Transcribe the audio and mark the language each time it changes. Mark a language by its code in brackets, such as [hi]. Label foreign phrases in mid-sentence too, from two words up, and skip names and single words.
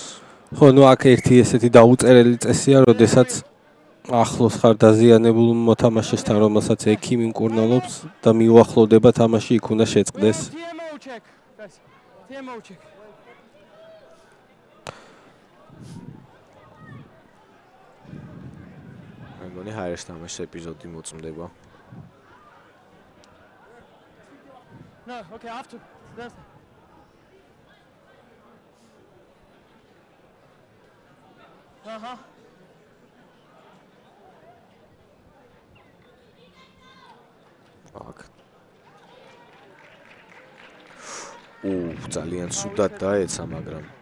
[ka] ხო, ნუ აქ ერთი ესეთი დაუწერელი წესია, როდესაც ახლოს ხარ დაზიანებულ მოთამაშესთან, რომელსაც ექიმი მკურნალობს და მიუახლოვდება თამაში, იქ უნდა შეწყდეს. მე მგონი ჰაერს თამაშის ეპიზოდი მოწმდება. [en] No, okay, after. That's [ka] აქ. ძალიან ცუდად დაეცა, მაგრამ